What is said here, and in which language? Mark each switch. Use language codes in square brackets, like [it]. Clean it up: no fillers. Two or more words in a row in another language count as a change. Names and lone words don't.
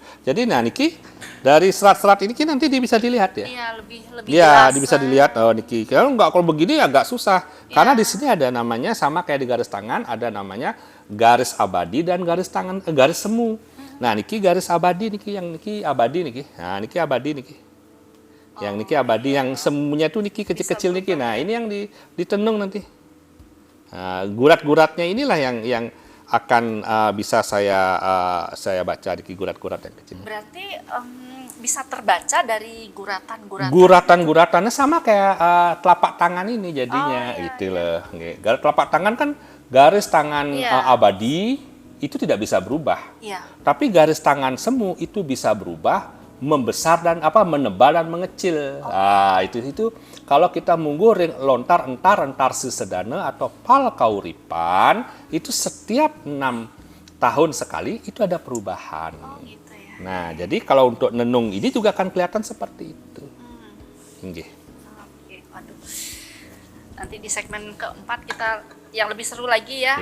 [id] Jadi nah niki dari serat-serat ini nanti bisa dilihat ya. Iya, lebih Ya, jelas. bisa dilihat. Oh, niki. Kalau begini agak susah. Karena di sini ada namanya, sama kayak di garis tangan, ada namanya garis abadi dan garis tangan, garis semu. Nah, niki garis abadi niki, yang niki abadi niki. Nah, niki abadi niki. Yang niki abadi, yang semuanya tuh niki kecil-kecil niki. Nah, ini yang ditenung nanti. Nah, gurat-guratnya inilah yang akan bisa saya baca di gurat-gurat yang kecil. Berarti bisa terbaca dari guratan-guratan. Guratan-guratannya sama kayak telapak tangan ini jadinya, Oh, iya, gitu loh. Garis telapak tangan kan garis tangan Iya. abadi itu tidak bisa berubah. Iya. Tapi garis tangan semu itu bisa berubah, membesar dan menebal dan mengecil. Nah, itu kalau kita [ban] munggu ring lontar [id] entar sesedana atau pal kauripan, itu setiap 6 tahun sekali itu ada perubahan. Oh, gitu ya. Nah, jadi kalau untuk nenung ini juga akan kelihatan seperti itu. Nggih. Oke, waduh. Nanti di segmen keempat kita yang lebih seru lagi ya.